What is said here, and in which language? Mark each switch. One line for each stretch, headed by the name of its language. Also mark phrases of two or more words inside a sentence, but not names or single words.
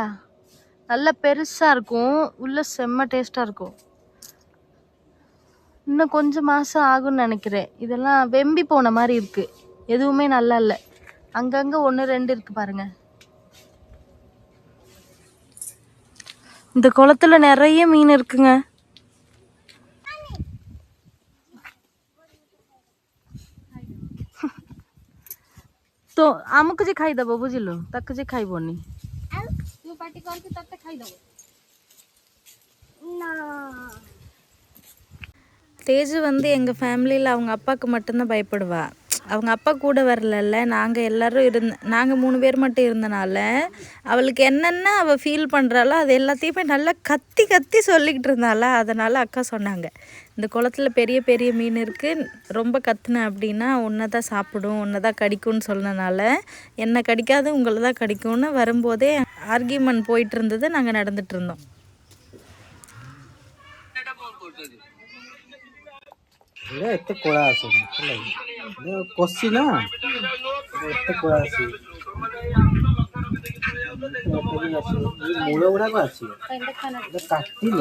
Tamil: நல்ல பெருசாக இருக்கும், உள்ள செம்ம டேஸ்டாக இருக்கும். இன்னும் கொஞ்சம் மாதம் ஆகும்னு நினைக்கிறேன். இதெல்லாம் வெம்பி போன மாதிரி இருக்கு, எதுவுமே நல்லா இல்லை. அங்கங்கே 1 2 இருக்கு பாருங்க. இந்த குளத்துல நிறைய மீன் இருக்குங்க.
Odia: তো ଆମକୁ ଯେ ଖାଇଦବ, ବୁଝିଲୁ, ତାକୁ ଯେ ଖାଇବନି।
Tamil: தேஜு வந்து எங்கள் ஃபேமிலியில் அவங்க அப்பாவுக்கு மட்டும்தான் பயப்படுவா. அவங்க அப்பா கூட வரலல்ல, நாங்கள் எல்லோரும் நாங்கள் 3 பேர் மட்டும் இருந்தனால அவளுக்கு என்னென்ன அவள் ஃபீல் பண்ணுறாளோ அது எல்லாத்தையுமே நல்லா கத்தி கத்தி சொல்லிக்கிட்டு இருந்தாளா. அதனால் அக்கா சொன்னாங்க, இந்த குளத்துல பெரிய பெரிய மீன் இருக்குது, ரொம்ப கத்துன அப்படின்னா ஒன்றை தான் சாப்பிடும், ஒன்றை தான் கடிக்கும்னு சொன்னனால என்னை கடிக்காது உங்களை தான் கடிக்கும்னு வரும்போதே ஆர்கியூமெண்ட் போயிட்டு இருந்தது. நாங்கள் நடந்துட்டு இருந்தோம்.
Odia: ଏତେ କଳା ଆସୁନି କଷି ନା, ଏତେ କଳା ଆସିବ, ମୂଳ ଗୁଡାକ ଆସିବ କାଟିଲେ।